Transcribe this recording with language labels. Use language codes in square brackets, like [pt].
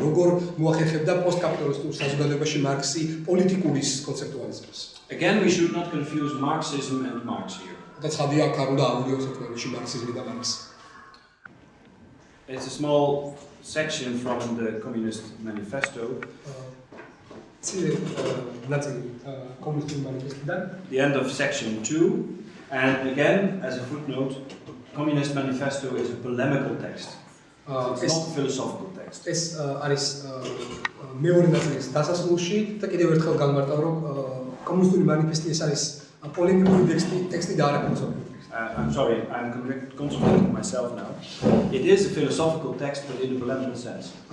[ka] როგორ მოახერხებდა პოსტკაპიტალისტურ საზოგადოებაში მარქსი პოლიტიკურის კონცეპტუალიზებას. [en] Again, we should not confuse Marxism and Marx here. [ka] და ცხადია, აქ არ უნდა ავიდიოს ერთმანეთში მარქსიზმი და მარქსი. [en] It's a small section from the Communist Manifesto. The end of section 2, and again, as a footnote, Communist Manifesto is a polemical text. It's not a philosophical text. [ka] ეს არის მეორე ნაწილის დასასრულში და კიდევ ერთხელ განმარტავ, რომ კომუნისტური მანიფესტი ეს არის პოლემიკური ტექსტი და არა ფილოსოფიური. [en] I'm sorry, I'm contradicting myself now. It is a philosophical text, but in a polemical sense.